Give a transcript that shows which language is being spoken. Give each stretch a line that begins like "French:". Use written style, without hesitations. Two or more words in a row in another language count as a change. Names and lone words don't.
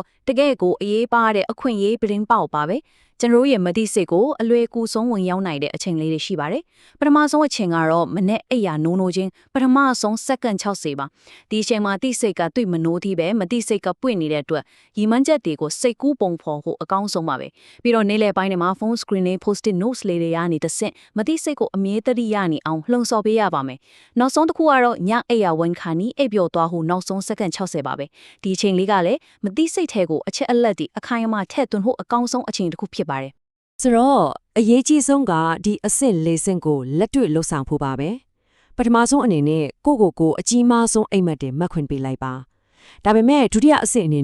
Burmese: တကယ်ကိုအေးပါတဲ့အခွင့်အရေးပရင်ပေါက်ပါပဲကျွန်တော်ရဲ့မသိစိတ်ကိုအလွယ်ကူဆုံးဝင်ရောက်နိုင်တဲ့အချိန်လေးတွေရှိပါတယ်ပထမဆုံးအချိန် ကတော့မနဲ့အိယာနိုးနိုးချင်းပထမဆုံးစက္ကန့်60ပါဒီအချိန်မှာသိစိတ်ကတွေ့မနိုးသေးပဲမသိစိတ်ကပွင့်နေတဲ့အတွက်ရီမန်းချက်တွေကိုစိတ်ကူးပုံဖော်ဖို့အကောင်းဆုံးပါပဲပြီးတော့နေ့လယ်ပိုင်းတွေမှာ
English: phone screen
Burmese: နဲ့
English: post-it notes
Burmese: လေးတွေရနေတဆင့်မသိစိတ်ကိုအမြဲတမ်းရနေအောင်လှုံ့ဆော်ပေးရပါမယ်နောက်ဆုံးတစ်ခုကတော့ညအိယာဝန်ခါနီးအိပ်ပျော်သွားဖို့နောက်ဆုံးစက္ကန့်60ပါပဲဒီအချိန်လေးကလည်းမသိစိတ်ထဲကိုအချက်အလက်တွေအခိုင်အမာထည့်သွင်းဖို့အကောင်းဆုံးအချိန်တစ်ခုဖြစ်ပါတယ် ဆိုတော့အရေးကြီးဆုံးကဒီအဆင့်၄ဆင့်ကိုလက်တွေ့လှုပ်ဆောင်ဖို့ပါပဲပထမဆုံးအနေနဲ့ကိုအကြီးမားဆုံးအိမ်မက်တွေမှတ်ခွင့်ပေးလိုက်ပါဒါပေမဲ့ဒုတိယအဆင့်အနေ